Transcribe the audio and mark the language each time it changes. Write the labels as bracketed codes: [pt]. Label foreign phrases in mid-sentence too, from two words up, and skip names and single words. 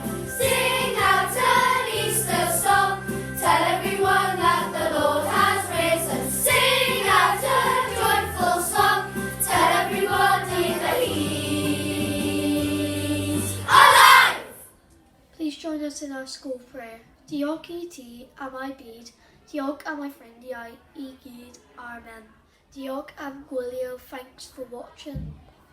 [en] Sing out an Easter song, tell everyone that the Lord has risen. Sing out a joyful song, tell everybody that He's alive. Please join us in our school prayer. [cy] Diolch I ti am I byd, diolch am I ffrindiau I gyd, amen. Diolch am gwylio, [en] thanks for watching.